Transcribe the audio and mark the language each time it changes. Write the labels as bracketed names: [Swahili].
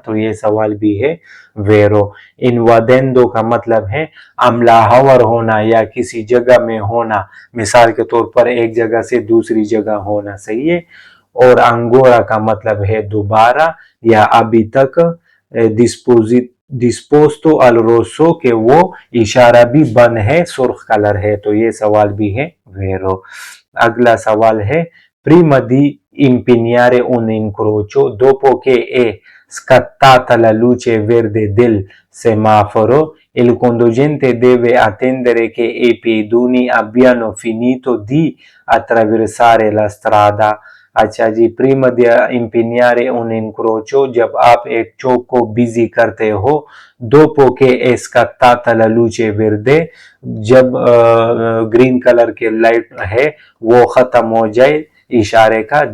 [Hindi] तो ये सवाल भी है वेरो। इनवादेंदो का मतलब है अमलाहवर होना या किसी जगह में होना, मिसाल के तौर पर एक जगह से दूसरी जगह होना, सही है। और अंगोरा का मतलब है दोबारा या अभी तक। डिस्पोस्तो अल रोसो के वो इशारा भी बन है, सुर्ख कलर है। तो ये सवाल भी है वेरो। अगला सवाल है [Italian] prima di impegnare un incrocio dopo che è scattata la luce verde del semaforo il conducente deve attendere che i pedoni abbiano finito di attraversare la strada। [Hindi] अच्छा जी, प्रीमा दिया [Italian] impegnare un incrocio [Hindi] जब आप एक चौक को बिजी करते हो। [Italian] dopo che è scattata la luce verde [Hindi] जब green colour के लाइट है वो खत्म हो जाए इशारे का।